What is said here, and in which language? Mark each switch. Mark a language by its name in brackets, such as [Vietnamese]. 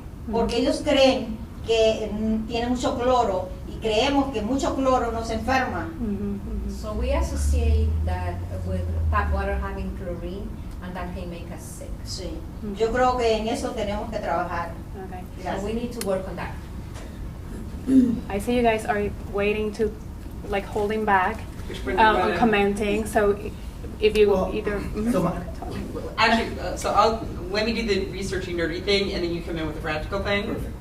[Spanish] Porque ellos creen que tiene mucho cloro y creemos que mucho cloro nos enferma. [English] So we associate that with tap water having chlorine, and that can make us sick. [Spanish] Sí. Yo creo que en eso tenemos que trabajar. [English] Okay. So we need to work on that. I see you guys are waiting to, like, holding back on commenting. So if you either. Actually, let me do the researchy nerdy thing, and then you come in with the practical thing.